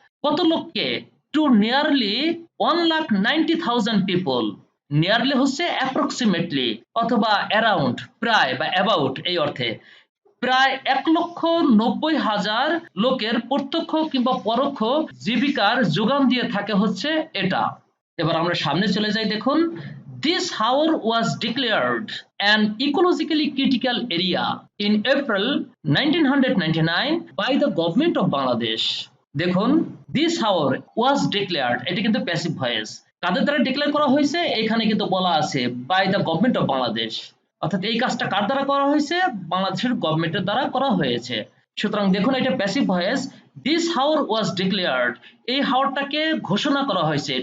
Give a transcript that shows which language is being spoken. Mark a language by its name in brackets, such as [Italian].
[Bangla] কত লোককে, [English] To nearly 1,90,000 people. [Bangla] Nearly হচ্ছে অ্যাপ্রক্সিমেটলি অথবা অ্যারাউন্ড, প্রায় বা অ্যাবাউট এই অর্থে। প্রায় 1,90,000 লোকের প্রত্যক্ষ কিংবা পরোক্ষ জীবিকার যোগান দিয়ে থাকে হচ্ছে এটা। এবার আমরা সামনে চলে যাই। [English] দেখুন, this haor was declared an ecologically critical area in April 1999 by the government of Bangladesh. [Bangla] দেখুন, [English] this haor was declared, [Bangla] এটা কিন্তু প্যাসিভ ভয়েস। কাদের দ্বারা ডিক্লেয়ার করা হয়েছে, এখানে কিন্তু বলা আছে [English] by the government of Bangladesh, [Bangla] অর্থাৎ এই কাজটা কার দ্বারা করা হয়েছে, বাংলাদেশের গভর্নমেন্টের দ্বারা করা হয়েছে। সুতরাং দেখুন, এটা passive voice. [English] this haor was declared, [Bangla] এই হাওরটাকে ঘোষণা করা হয়েছে।